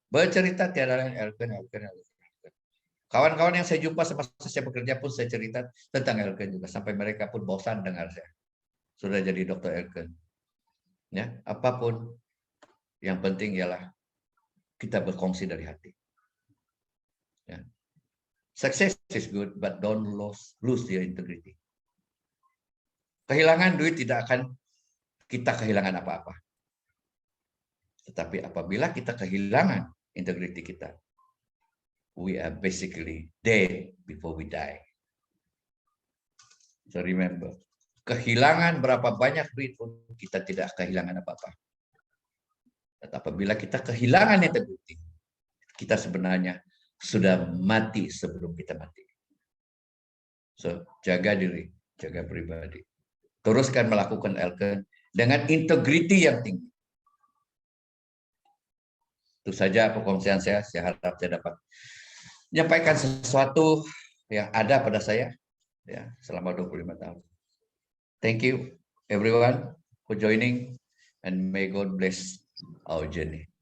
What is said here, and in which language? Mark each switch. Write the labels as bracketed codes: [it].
[ms] Bercerita tiada lain Elken. Kawan-kawan yang saya jumpa semasa saya bekerja pun saya cerita tentang Elken juga. Sampai mereka pun bosan dengar saya. Sudah jadi dokter Elken. Ya, apapun yang penting ialah kita berkongsi dari hati. Ya. [en] Success is good, but don't lose your integrity. [ms] Kehilangan duit tidak akan kita kehilangan apa-apa. Tetapi apabila kita kehilangan integriti kita, [en] we are basically dead before we die. [ms] So remember, kehilangan berapa banyak duit pun kita tidak kehilangan apa-apa. Tetapi apabila kita kehilangan integriti, kita sebenarnya sudah mati sebelum kita mati. So jaga diri, jaga pribadi. Teruskan melakukan Elken dengan integriti yang tinggi. Itu saja perkongsian saya. Saya harap saya dapat menyampaikan sesuatu yang ada pada saya ya selama 25 tahun. [en] Thank you everyone for joining, and may God bless our journey.